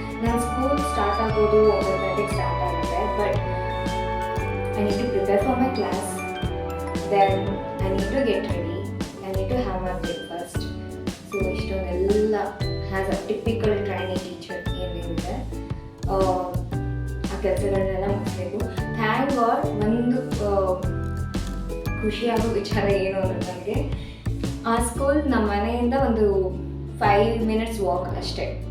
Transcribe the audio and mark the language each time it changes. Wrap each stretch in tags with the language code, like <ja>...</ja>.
<kn>ನನ್ನ school start ಆಗೋದು 9 ಗಂಟೆಗೆ ಸ್ಟಾರ್ಟ್ ಆಗುತ್ತೆ.</kn> <en>But I need to prepare for my class. Then I need to get ready. I need to have my breakfast.</en> <kn>So ಇಷ್ಟೊಂದೆಲ್ಲ</kn> <en>has a typical trainee teacher</en> <kn>ಏನಿರುತ್ತೆ ಆ ಕೆಲಸಗಳನ್ನೆಲ್ಲ ಮುಗಿಸ್ಬೇಕು. Thank god, ಒಂದು ಖುಷಿಯಾಗೋ ವಿಚಾರ ಏನು ಅಂದರೆ, ನನಗೆ ಆ ಸ್ಕೂಲ್ ನಮ್ಮ ಮನೆಯಿಂದ ಒಂದು 5 minutes ವಾಕ್ ಅಷ್ಟೇ.</kn>